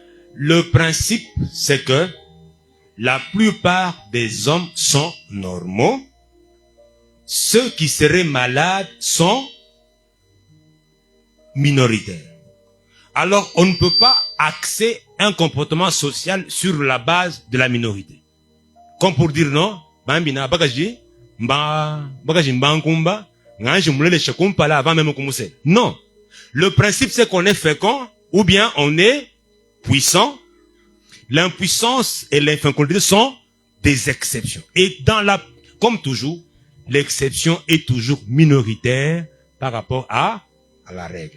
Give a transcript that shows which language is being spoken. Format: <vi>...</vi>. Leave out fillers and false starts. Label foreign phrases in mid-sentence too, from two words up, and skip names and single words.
<fr>Le principe, c'est que la plupart des hommes sont normaux. Ceux qui seraient malades sont minoritaires. Alors, on ne peut pas axer un comportement social sur la base de la minorité. Comme pour dire non,</fr> <lun>bambina bagaji, bagaji mbankumba, nganje mulele shakumpa</lun> <fr>là avant même commencer. Non. Le principe c'est qu'on est fécond ou bien on est puissant. L'impuissance et l'infécondité sont des exceptions. Et comme toujours, l'exception est toujours minoritaire par rapport à la règle.</fr>